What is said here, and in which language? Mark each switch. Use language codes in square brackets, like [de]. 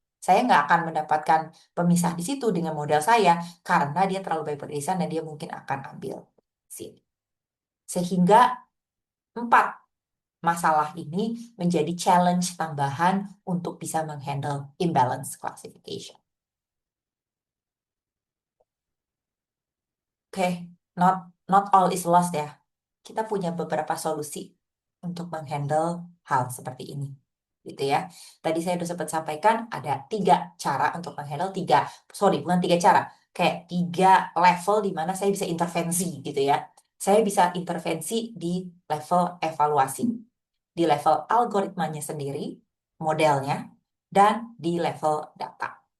[id] Saya nggak akan mendapatkan pemisah di situ dengan model saya karena dia terlalu banyak beririsan dan dia mungkin akan ambil sini. Sehingga empat masalah ini menjadi challenge tambahan untuk bisa menghandle imbalance classification. Oke, [en] not not all is lost [id] ya. Kita punya beberapa solusi untuk menghandle hal seperti ini, gitu ya. Tadi saya sudah sempat sampaikan ada 3 cara untuk menghandle sorry bukan 3 cara, kayak 3 level di mana saya bisa intervensi gitu ya. Saya bisa intervensi di level evaluasi, di level algoritmanya sendiri, modelnya, dan di level data.